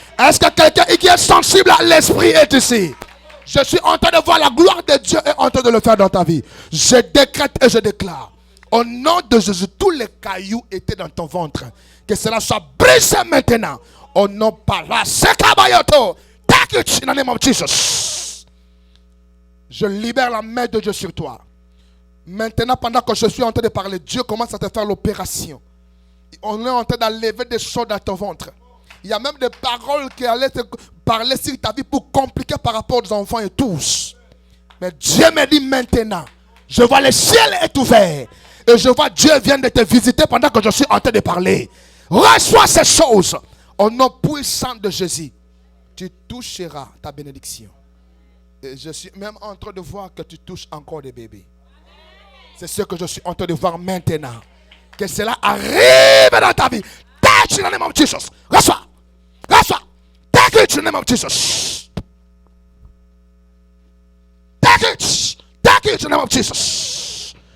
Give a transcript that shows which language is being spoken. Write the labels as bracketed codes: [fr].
[fr] Est-ce que quelqu'un qui est sensible à l'esprit est ici? Je suis en train de voir la gloire de Dieu et en train de le faire dans ta vie. Je décrète et je déclare. Au nom de Jésus, tous les cailloux étaient dans ton ventre. Que cela soit brisé maintenant. Au nom par la Sekabayoto. [en] Take it in the name of Jesus. [fr] Je libère la main de Dieu sur toi. Maintenant, pendant que je suis en train de parler, Dieu commence à te faire l'opération. On est en train d'enlever des choses dans ton ventre. Il y a même des paroles qui allaient te parler sur ta vie pour compliquer par rapport aux enfants et tous. Mais Dieu me dit maintenant, je vois le ciel est ouvert. Et je vois Dieu vient de te visiter pendant que je suis en train de parler. Reçois ces choses. Au nom puissant de Jésus, tu toucheras ta bénédiction. Et je suis même en train de voir que tu touches encore des bébés. C'est ce que je suis en train de voir maintenant. Que cela arrive dans ta vie. [en] Take it in the name of Jesus. [fr] Reçois. Reçois. [en] Take it in the name of Jesus. Take it. Take it in the name of Jesus.